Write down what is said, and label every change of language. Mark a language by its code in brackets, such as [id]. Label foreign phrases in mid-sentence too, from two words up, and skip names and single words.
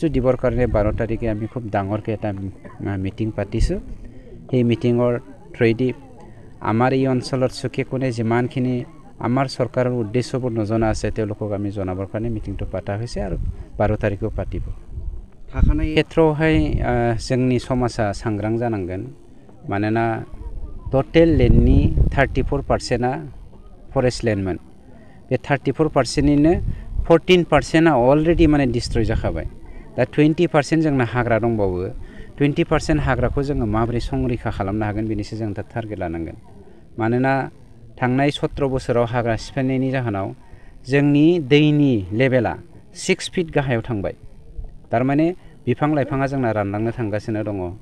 [as] দিবৰ কাৰণে 12 তাৰিখে আমি খুব ডাঙৰকৈ এটা মিটিং পাতিছোঁ সেই মিটিঙৰ থ্ৰুদি আমাৰ এই অঞ্চলত চুকে কোণে যিমানখিনি আমাৰ চৰকাৰৰ উদ্দেশ্যবোৰ নজনা আছে তেওঁলোকক আমি জনাবৰ কাৰণে মিটিংটো পাতা হৈছে আৰু 12 তাৰিখেও পাতিব [brx] थाखानाय क्षेत्रआवहाय जोंनि समाजा सांग्रां जानांगोन मानोना [en] total landni [brx] 34%आ [en] forest landmon [brx] बे 34%निनो 14%आ अलरेडि माने डिस्ट्रय जाखाबाय दा 20% जोंना हाग्रा दंबावो 20% हाग्राखौ जोङो माबोरै संरैखा खालामनो हागोन बेनिसो जों दा टारगेट लानांगोन मानोना थांनाय 17 बोसोराव हाग्रा सिफायनायनि जाहोनाव जोंनि दैनि लेभेला 6 फिट गाहायाव थांबाय तारमाने बिफां लाइफाङा जोंना रानलांनो थांगासिनो दङ